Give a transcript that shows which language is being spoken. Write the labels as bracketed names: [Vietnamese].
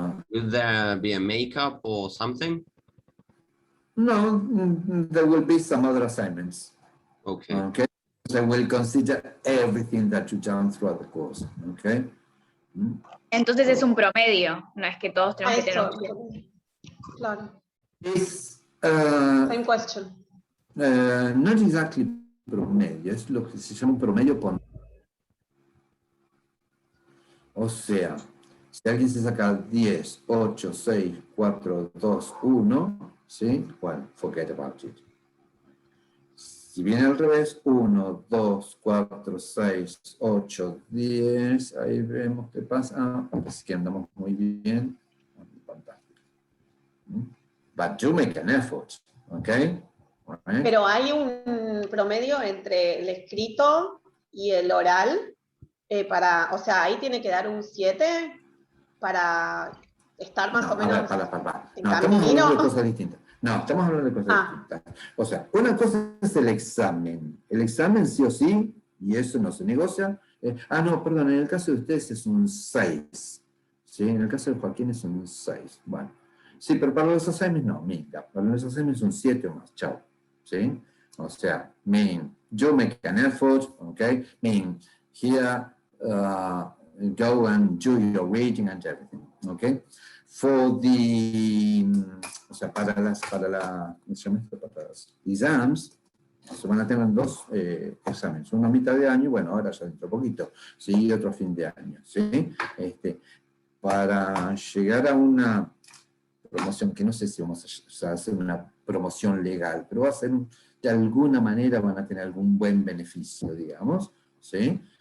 [English] Will there be a makeup or something? No, there will be some other assignments. Okay. Okay. So I will consider everything that you done throughout the course. Okay. [Spanish] Entonces es un promedio, no es que todos tenemos que tener un 7. Claro. [English] It's Same question. not exactly [Spanish] promedio, es lo que se llama un promedio por. O sea, si alguien se saca 10, 8, 6, 4, 2, 1, ¿sí? [English] Well, forget about it. [Spanish] Si viene al revés, 1, 2, 4, 6, 8, 10, ahí vemos qué pasa. Así que andamos muy bien. Fantástico. [English] But do make an effort, okay? Right. [Spanish] Pero hay un promedio entre el escrito y el oral, o sea, ahí tiene que dar un 7 para estar más o menos en No, estamos hablando de cosas distintas. No, estamos hablando de cosas distintas. O sea, una cosa es el examen. El examen sí o sí, y eso no se negocia. No, perdón, en el caso de ustedes es un 6. ¿Sí? En el caso de Joaquín es un 6. Bueno, sí, pero para los assignments no, mira, para los assignments es un 7 o más, chao. ¿Sí? O sea, [English] you make an effort, okay? Here, go and do your reading and everything, okay? For the, [Spanish] o sea, para las exams, se van a tener 2 exámenes, uno a mitad de año, bueno, ahora ya dentro de poquito, ¿sí? Y otro a fin de año, ¿sí? Para llegar a una promoción, que no sé si vamos a hacer una promoción legal, pero va a ser, de alguna manera van a tener algún buen beneficio, digamos, ¿sí?